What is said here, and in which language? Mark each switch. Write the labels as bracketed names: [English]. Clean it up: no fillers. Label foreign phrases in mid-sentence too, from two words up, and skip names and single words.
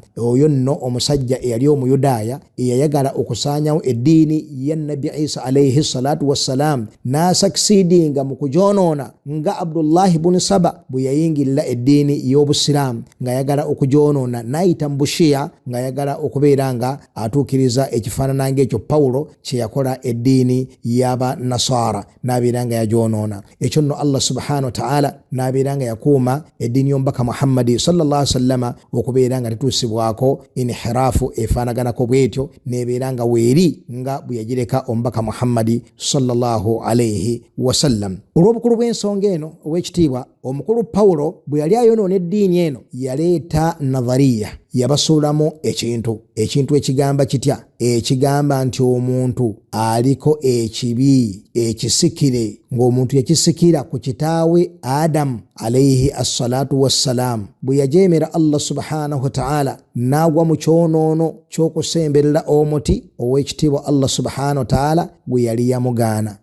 [Ganda] Oyo nno omusajja eyali omuyudaaya eyayagala okusaanyawo eddiini ya nabbi Isa [Arabic] عليه الصلاة والسلام [Ganda] n'asakisidinga mu kugyonoona nga Abdullahi bun Saba bwe yayingirira eddiini y'obusiraamu ng'ayagala okugyonoona, n'ayita mu bushiya ng'ayagala okubeera nga atuukiriza ekifaanana ng'ekyo Pawulo kye yakola eddiini y'Abanasara, n'abeera nga yagyonoona. Ekyo nno Allah [Arabic] سبحانه وتعالى [Ganda] n'abeera nga yakuuma eddiini y'omubaka Muhammadi [Arabic] صلى الله عليه وسلم [Ganda] okubeera nga tetuusibwako inhiraafu efaanaganako bwetyo, n'ebeera nga weeri nga bwe yagireka omubaka Muhammadi [Arabic] صلى الله عليه وسلم. [Ganda] Olw'obukulu bw'ensonga eno ow'ekitiibwa omukulu Pawulo bwe yali ayonoona eddiini eno yaleeta nadhariya, yabasuulamu ekintu ekigamba kitya? Ekigamba nti omuntu aliko ekibi ekisikire, ng'omuntu yakisikira ku kitaawe Adamu [Arabic] عليه الصلاة والسلام, [Ganda] bwe yajeemera Allah [Arabic] سبحانه وتعالى [Ganda] n'agwa mu kyonoono ky'okusemberera omuti ow'ekitiibwa Allah [Arabic] سبحانه وتعالى [Ganda] gwe yali yamugaana.